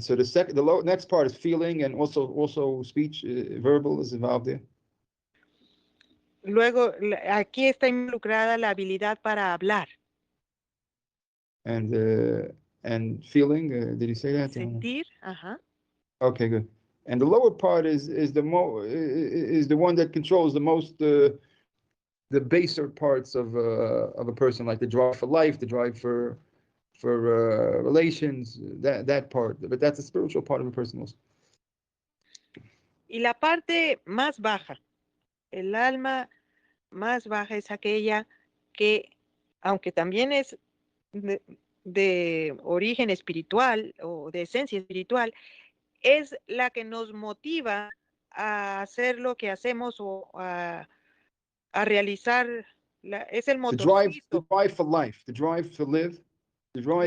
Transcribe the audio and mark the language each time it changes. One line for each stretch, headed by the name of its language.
English: So the next part is feeling, and also speech, verbal is involved there.
Spanish: Luego aquí está involucrada la habilidad para hablar.
English: And feeling. Did you say that?
Spanish: Sentir. Ajá.
English: Okay, good. And the lower part is the one that controls the most the baser parts of a person, like the drive for life, the drive for relations, that part. But that's a spiritual part of a person also.
Spanish: Y la parte más baja, el alma más baja es aquella que, aunque también es de origen espiritual o de esencia espiritual, es la que nos motiva a hacer lo que hacemos o a realizar, es el motorcito.
English: The drive for life, the drive to live, the drive